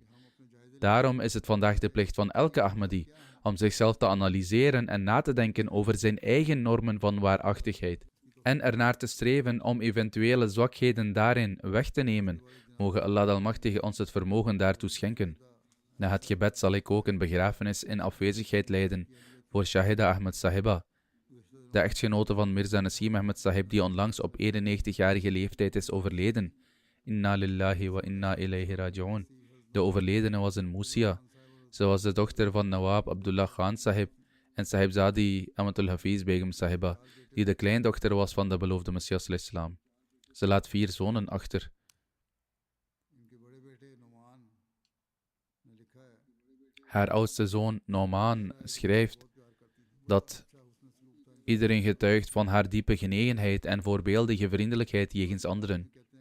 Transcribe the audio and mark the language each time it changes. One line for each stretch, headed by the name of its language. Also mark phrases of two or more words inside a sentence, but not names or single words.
Dutch: Daarom is het vandaag de plicht van elke Ahmadi om zichzelf te analyseren en na te denken over zijn eigen normen van waarachtigheid en ernaar te streven om eventuele zwakheden daarin weg te nemen. Moge Allah de Almachtige ons het vermogen daartoe schenken. Na het gebed zal ik ook een begrafenis in afwezigheid leiden voor Shahida Ahmed Sahiba, de echtgenote van Mirza Nasim Ahmed Sahib, die onlangs op 91-jarige leeftijd is overleden.
Arabic: إنا لله وإنا إليه راجعون.
Dutch: De overledene was een Musia. Ze was de dochter van Nawab Abdullah Khan Sahib en Sahibzadi Amatul Hafiz Begum Sahiba, die de kleindochter was van de beloofde Messias al-Islam. Ze laat 4 zonen achter. Haar oudste zoon, Nauman, schrijft dat iedereen getuigt van haar diepe genegenheid en voorbeeldige vriendelijkheid jegens anderen.